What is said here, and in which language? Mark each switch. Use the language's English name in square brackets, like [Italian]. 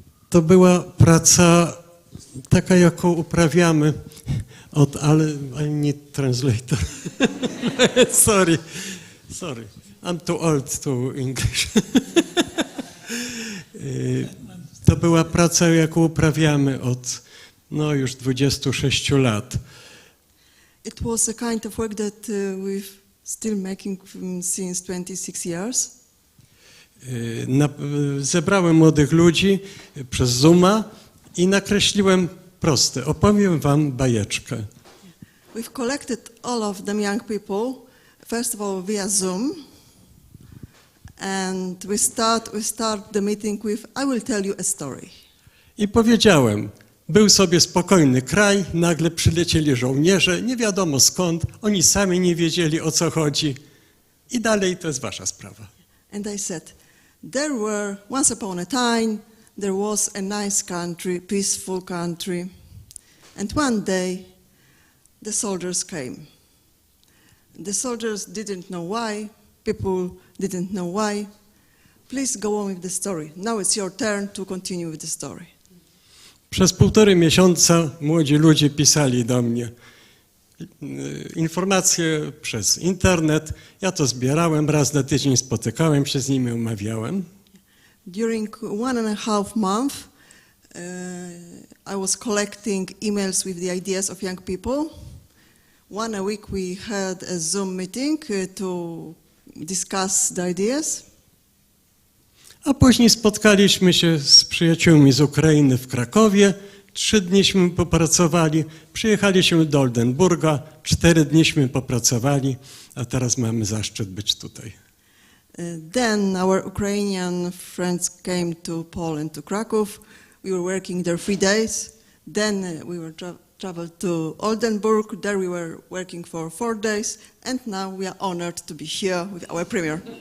[Polish] To była praca taka, jaką uprawiamy ale [English] I need translator. Sorry, I'm too old to English. [Polish] To była praca, jaką uprawiamy od już 26 lat. [English] It was a kind of work that we've still making since 26 years. [Polish] Zebrałem młodych ludzi przez Zooma i nakreśliłem proste. Opowiem wam bajeczkę. [English] We've collected all of them young people, first of all via Zoom, and we start the meeting with I will tell you a story. [Polish] I powiedziałem, był sobie spokojny kraj, nagle przylecieli żołnierze, nie wiadomo skąd, oni sami nie wiedzieli, o co chodzi i dalej to jest wasza sprawa. [English] And I said, there were, once upon a time, there was a nice country, peaceful country, and one day the soldiers came. The soldiers didn't know why, people didn't know why. Please go on with the story. Now it's your turn to continue with the story. [Polish] Przez 1,5 miesiąca młodzi ludzie pisali do mnie informacje przez internet. Ja to zbierałem, raz na tydzień spotykałem się z nimi, omawiałem. [English] During 1.5 months, I was collecting emails with the ideas of young people. One a week we had a Zoom meeting to discuss the ideas. [Polish] A później spotkaliśmy się z przyjaciółmi z Ukrainy w Krakowie. 3 dniśmy popracowali. Przyjechaliśmy do Oldenburga. 4 dniśmy popracowali, a teraz mamy zaszczyt być tutaj. [English] Then our Ukrainian friends came to Poland, to Kraków. We were working there 3 days. Then we were traveled to Oldenburg. There we were working for 4 days. And now we are honored to be here with our premier.